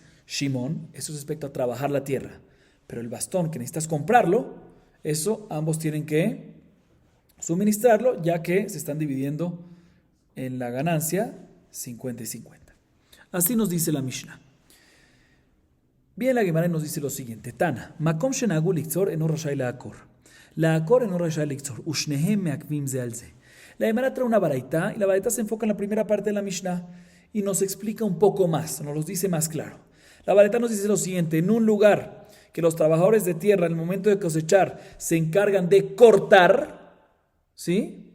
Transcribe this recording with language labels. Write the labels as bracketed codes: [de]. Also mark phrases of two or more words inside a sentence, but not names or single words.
[es] Shimón, eso es respecto a trabajar la tierra. Pero el bastón que necesitas comprarlo, eso ambos tienen que suministrarlo, ya que se están dividiendo en la ganancia 50 y 50. Así nos dice la Mishnah. Bien, la Gemara nos dice lo siguiente. [he] Tana, מקום שנהגו לקצור אינו רשאי לעקור. לעקור אינו רשאי לקצור. ושניהם מעכבים זה על זה. [es] La Gemara trae una baraita y la baraita se enfoca en la primera parte de la Mishnah y nos explica un poco más, nos lo dice más claro. La baraita nos dice lo siguiente. En un lugar que los trabajadores de tierra en el momento de cosechar se encargan de cortar, ¿sí?